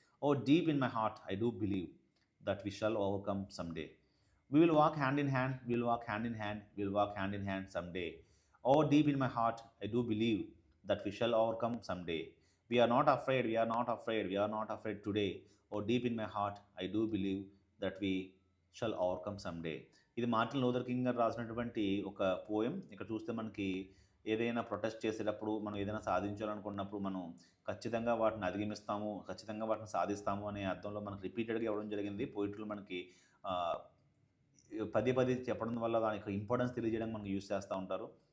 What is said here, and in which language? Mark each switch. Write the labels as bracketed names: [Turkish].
[English] Oh deep in my heart I do believe that we shall overcome someday. We will walk hand in hand, we will walk hand in hand, we will walk hand in hand someday. Oh, deep in my heart, I do believe that we shall overcome someday. We are not afraid, we are not afraid, we are not afraid today. Oh, deep in my heart, I do believe that we shall overcome someday. [Telugu] ఇది Martin Luther king గారు రాసినటువంటి ఒక poem. ఇక్కడ చూస్తే మనకి ఏదైనా protest చేసేటప్పుడు, మనం ఏదైనా సాధించాలనుకున్నప్పుడు మనం ఖచ్చితంగా వాటిని అధిగమిస్తాము, ఖచ్చితంగా వాటిని సాధిస్తాము అనే అర్థంలో మనకు రిపీటెడ్గా ఇవ్వడం జరిగింది. పోయిటర్లు మనకి పదే పదే చెప్పడం వల్ల దాని యొక్క ఇంపార్టెన్స్ తెలియజేయడానికి మనకి యూస్ చేస్తూ ఉంటారు.